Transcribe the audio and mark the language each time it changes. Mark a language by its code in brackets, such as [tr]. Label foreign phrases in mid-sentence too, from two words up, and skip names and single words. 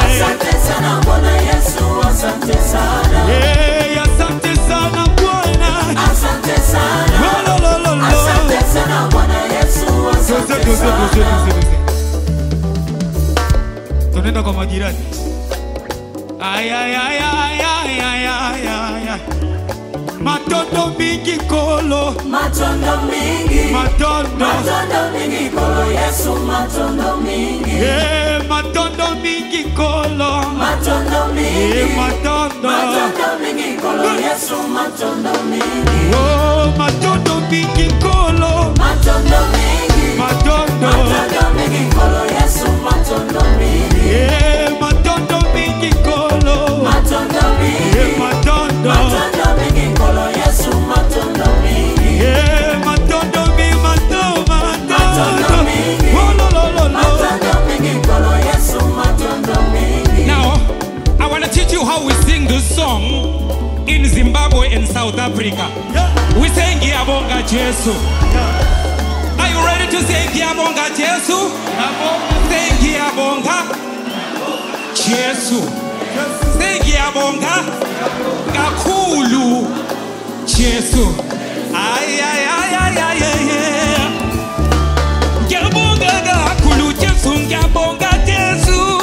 [sw] asante sana Bwana Yesu, asante sana, asante sana Bwana, asante sana, lo lo lo lo, asante sana Bwana Yesu, asante sana. tunaenda kwa majirani. Ay ay ay ay ay ay ay ay, [ln] matondo mingi kolo, Matondo mingi, matondo, matondo mingi kolo Yesu, matondo mingi, matondo mingi kolo, matondo mingi, matondo, matondo mingi kolo Yesu, matondo mingi, oh matondo mingi kolo, matondo mingi, matondo, matondo mingi kolo Yesu, matondo mingi, matondo mingi kolo, matondo mingi, matondo, matondo mingi kolo Yesu, matondo mingi, matondo mingi, matondo mingi, oh lo lo lo lo. matondo mingi kolo Yesu, matondo mingi. [en] Now, I want to teach you how we sing. ngiyabonga. We say ngiyabonga Jesu. Are you ready to say ngiyabonga Jesu? Say ngiyabonga Jesu. Say [zu] ngiyabonga kakhulu [en] Jesu. Ay ay ay ay ay ay. [zu] Ngiyabonga kakhulu Jesu, ngiyabonga Jesu.